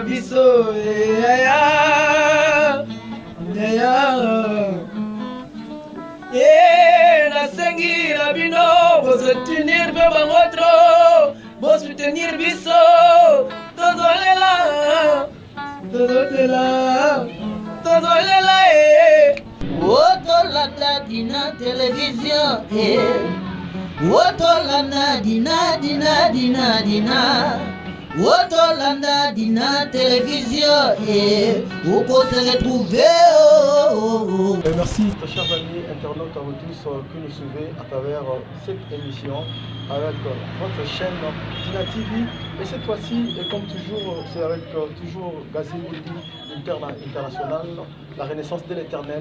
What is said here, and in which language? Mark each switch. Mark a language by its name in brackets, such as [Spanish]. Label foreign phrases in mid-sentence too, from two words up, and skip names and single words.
[Lingala] biso yaya nasengi na bino bosotenir mpe bango tro bosotenir biso tozolela otolanda dina television otolanda dina otolanda dina télévision [French] on se retrouver. Merci chers amis internautes à vous tous que nous suivez à travers cette émission avec votre chaîne Dina TV. Et cette fois-ci, et comme toujours, c'est avec toujours Gazim International, la renaissance de l'éternel.